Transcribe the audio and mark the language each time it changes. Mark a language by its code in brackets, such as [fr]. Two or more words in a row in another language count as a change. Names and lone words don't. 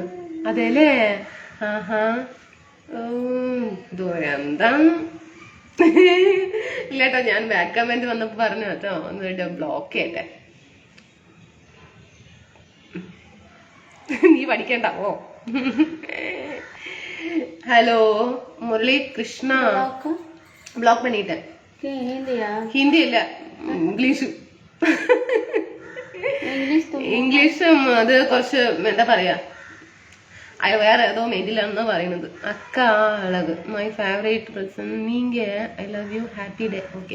[ml] അതെല്ലേ? ആഹാ, ദുരന്തം. ഇല്ലേട്ടോ, ഞാൻ [en] back comment [ml] വന്നപ്പോ പറഞ്ഞു കേട്ടോ, ഒന്ന് ബ്ലോക്ക് ചെയ്യട്ടെ. നീ പഠിക്കണ്ട. [ta] ഓ ஹலோ முரளி கிருஷ்ணா, பிளாக் பண்ணிட்டேன். [ml] ഹിന്ദി ഇല്ല, ഇംഗ്ലീഷും അത് കുറച്ച് എന്താ പറയാ, വേറെ ഏതോ മെയിലാണെന്നാ പറയുന്നത്. [ta] அக்கா அழகு, [en] my favourite person. നീങ്ക I love you, happy day. okay.